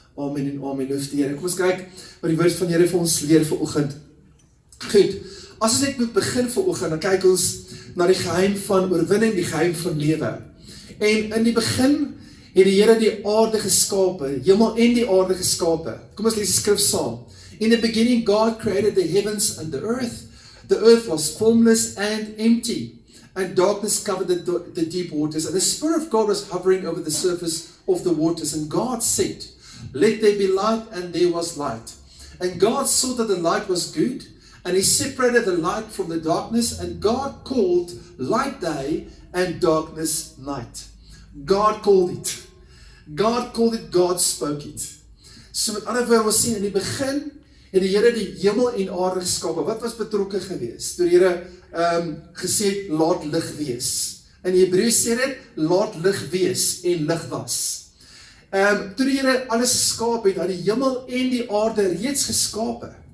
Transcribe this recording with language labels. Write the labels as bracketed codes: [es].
[af] Amen en amen, loof die Here. Kom ons kyk wat die woord van die Here vir ons leer vanoggend. Goed, as ons net moet begin vanoggend, dan kyk ons na die geheim van oorwinning, die geheim van lewe. En in die begin het die Here die aarde geskape, hemel en die aarde geskape. Kom ons lees die skrif saam. [en] In the beginning, God created the heavens and the earth. The earth was formless and empty, and darkness covered the deep waters. And the Spirit of God was hovering over the surface of the waters. And God said, let there be light, and there was light. And God saw that the light was good, and He separated the light from the darkness. And God called light day, and darkness night. God called it. God called it, God spoke it. [af] So met ander woorde, ons sien in die begin, het die Here die hemel en aarde geskape. Wat was betrokke gewees? Toe die Here gesê het, laat lig wees. In Hebreë sê dit, laat lig wees, en lig was. Toe die Here alles geskaap het, die hemel en die aarde reeds geskape.